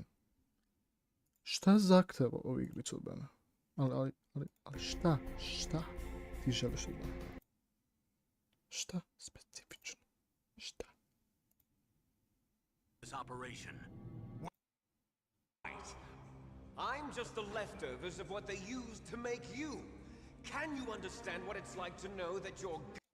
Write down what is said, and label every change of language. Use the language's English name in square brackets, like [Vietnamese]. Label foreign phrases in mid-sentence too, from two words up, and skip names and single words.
[Serbian] Šta zahteva ovu igricu od mene? Ali šta ti želiš od mene? Šta specifično? Šta? [English] This operation. I'm just the leftovers of what they used to make you. Can you understand what it's like to know that you're...